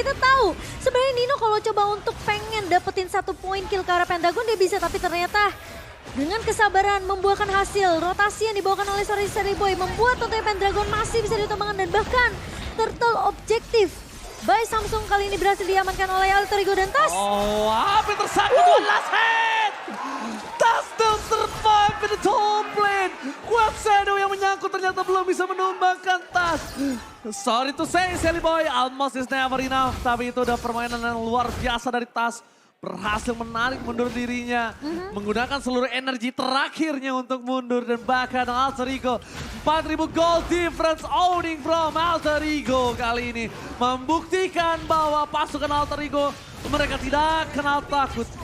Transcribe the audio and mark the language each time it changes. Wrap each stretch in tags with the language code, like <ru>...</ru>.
<id>Kita tahu sebenarnya Nino kalau coba untuk pengen dapetin 1 poin kill ke arah Pentagon dia bisa, tapi ternyata dengan kesabaran membuahkan hasil. Rotasi yang dibawakan oleh Sally Boy membuat tentunya Pendragon masih bisa ditumbangkan dan bahkan turtle objektif by Samsung kali ini berhasil diamankan oleh Alter Ego dan Tas. Oh, hampir tersangkut last hit.</id> <en>Tas still survive in the top lane.</en> <id>Web Shadow yang menyangkut ternyata belum bisa menumbangkan Tas.</id> <en>Sorry to say, Sally Boy, almost is never enough.</en> <id>Tapi itu udah permainan yang luar biasa dari Tas. Berhasil menarik mundur dirinya. Menggunakan seluruh energi terakhirnya untuk mundur. Dan bahkan Alter Ego 4.000</id> <en>gold difference owning from</en> <id>Alter Ego kali ini. Membuktikan bahwa pasukan Alter Ego mereka tidak kenal takut.</id>